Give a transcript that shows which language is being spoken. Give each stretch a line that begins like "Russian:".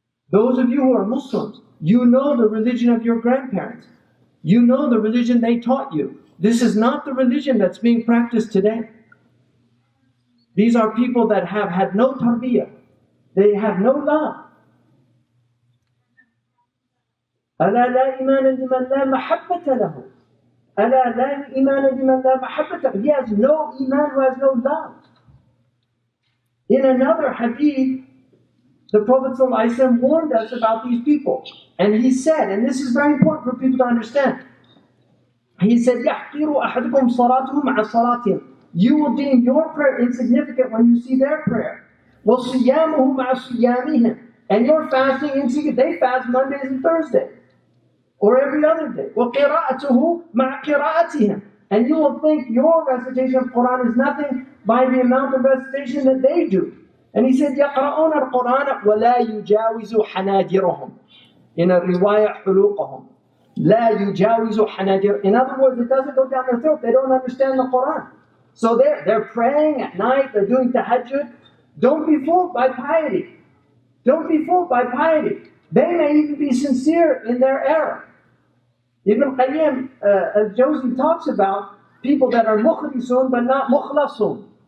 English: Those of you who are Muslims, you know the religion of your grandparents. You know the religion they taught you. This is not the religion that's being practiced today. These are people that have had no tarbiyah. They have no love.
Arabic: ألا لا إيمان لمن لا محبة له. ألا لا إيمان لمن لا محبة له.
English: He has no iman who has no love. In another hadith, the Prophet ﷺ warned us about these people. And he said, and this is very important for people to understand, he said,
Arabic: يَحْقِرُ أَحَدُكُمْ صَلَاتُهُ مَعَ صَلَاتِهِمْ.
English: You will deem your prayer insignificant when you see their prayer.
Arabic: وَصِيَامُهُ مَعَ صِيَامِهِمْ.
English: And your fasting insignificant. They fast Mondays and Thursdays. Or every other day.
Arabic: وَقِرَاءَتُهُ مَعَ قِرَاءَتِهِمْ.
English: And you will think your recitation of Quran is nothing by the amount of recitation that they do. And he said,
Arabic: يَقْرَؤُونَ الْقُرْآنَ وَلَا يُجَاوِزُ حَنَاجِرَهُم.
English: In a riwayah,
Arabic: حُلُوقَهُم. لَا يُجَاوِزُ حَنَاجِرَهُم.
English: In other words, it doesn't go down their throat. They don't understand the Quran. So they're praying at night, they're doing tahajjud. Don't be fooled by piety. Don't be fooled by piety. They may even be sincere in their error. Ibn Qayyim al-Jawzi talks about people that are mukhlisun but not mukhlasun.